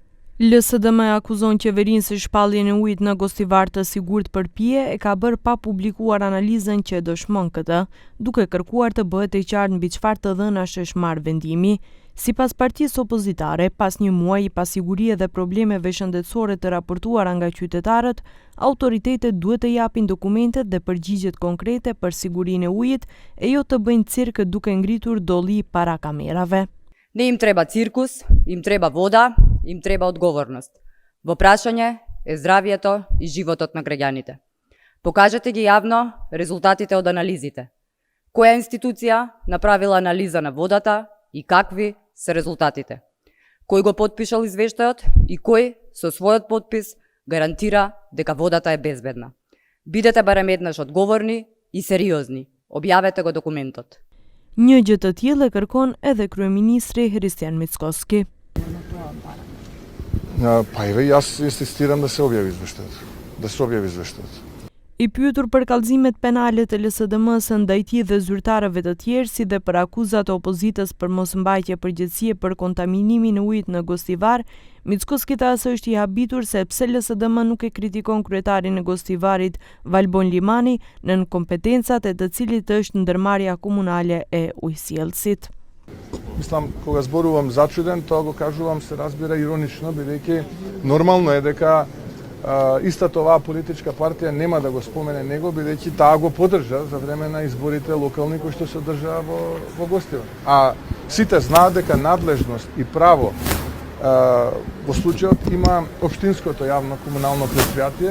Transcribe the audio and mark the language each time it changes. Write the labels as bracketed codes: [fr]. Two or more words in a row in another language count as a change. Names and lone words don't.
[sq] LSDM akuzon qeverinë se shpalljen e ujit në Gostivar të sigurt për pije e ka bërë pa publikuar analizën që dëshmon këtë, duke kërkuar të bëhet e qartë mbi çfarë të dhënash është marrë vendimi. Sipas partisë opozitare, pas një muaji pasigurie dhe problemeve shëndetësore të raportuara nga qytetarët, autoritetet duhet të japin dokumentet dhe përgjigjet konkrete për sigurinë e ujit e jo të bëjnë cirk duke ngritur dolli para kamerave. [mk] Не им треба циркус, им треба вода, им треба одговорност. Во прашање е здравието и животот на граѓаните. Покажете ги јавно резултатите од анализите. Која институција направила анализа на водата и какви се резултатите? Кој го потпишал извештајот и кој со својот потпис гарантира дека водата е безбедна? Бидете барем еднаш одговорни и сериозни. Објавете го документот. [sq] Një gjë të tillë e kërkon edhe kryeministri Hristijan Mickoski. Pa edhe [mk] јас инсистирам да се објави извештајот. [sq] I pyetur për kallëzimet penale të LSDM-s ndaj tij dhe zyrtarëve të tjerë, si dhe për akuzat e opozitës për mosmbajtje përgjegjësie për kontaminimin e ujit në Gostivar, Mickoski tha se është i habitur se pse LSDM nuk e kritikon kryetarin e Gostivarit Valbon Limani nën kompetencat e të cilit është ndërmarrja komunale e ujësjellësit. [mk] Мислам, кога зборувам зачуден, тоа го кажувам се разбира иронично, бидејќи нормално е дека истата оваа политичка партија нема да го спомене него, бидејќи таа го поддржа за време на изборите локални кои што се одржаа во Гостивар. А сите знаат дека надлежност и право во случајот има општинското јавно комунално претпријатие.